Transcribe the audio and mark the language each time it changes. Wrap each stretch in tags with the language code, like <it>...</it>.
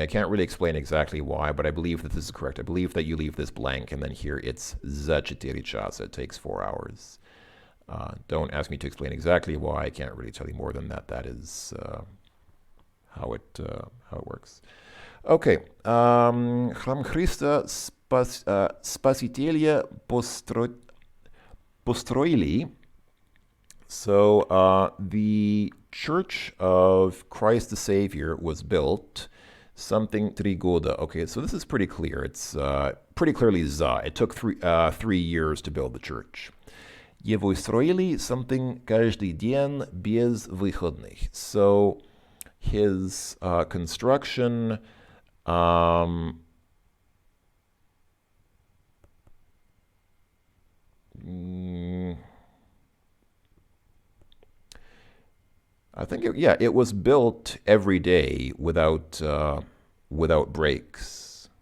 <en>I can't really explain exactly why, but I believe that this is correct. I believe that you leave this blank, and then here it's za</en> <ru>4 часа.</ru> <en>It takes 4 hours. Don't ask me to explain exactly why. I can't really tell you more than that. That is how it works. Okay.</en> <ru>Храм Христа Спасителя построили.</ru> <en>So the Church of Christ the Savior was built something 3 года. Okay, so this is pretty clear. It's pretty clearly za. It took 3 years to build the church.</en> <ru>Его строили something каждый день без выходных.</ru> <en>So his construction I think it was built every day without breaks.</en>